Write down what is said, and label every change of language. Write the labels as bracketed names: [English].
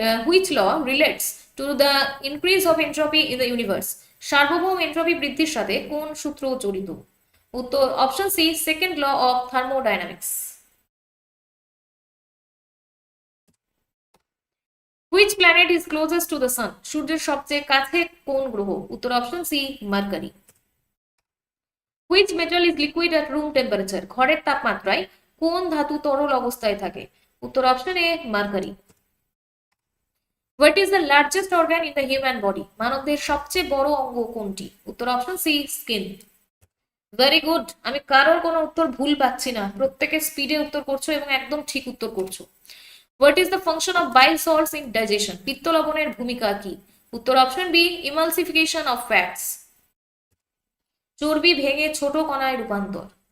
[English] Which law relates to the increase of entropy in the universe? [Bangla] সার্বভৌম entropy বৃদ্ধির সাথে কোন সূত্র জড়িত? উত্তর option C second law of thermodynamics. [English] Which planet is closest to the sun? [Bangla] সূর্যের সবচেয়ে কাছে কোন গ্রহ? উত্তর option C mercury. [English] Which metal is liquid at room temperature? [Bangla] ঘরের তাপমাত্রায় কোন ধাতু তরল অবস্থায় থাকে? উত্তর option A mercury. [English] What is the largest organ in the human body? [Bangla] মানবদেহের সবচেয়ে বড় অঙ্গ কোনটি? উত্তর option C skin. Very good, আমি কারোর কোনো উত্তর ভুল পাচ্ছি না, প্রত্যেকে স্পিডে উত্তর করছো এবং একদম ঠিক উত্তর করছো। [English] What is the function of bile salts in digestion? [Bangla] পিত্ত লবণের ভূমিকা কি? উত্তর option B [English] Emulsification of fats. [Bangla] চর্বি ভেঙে ছোট কণায় রূপান্তর।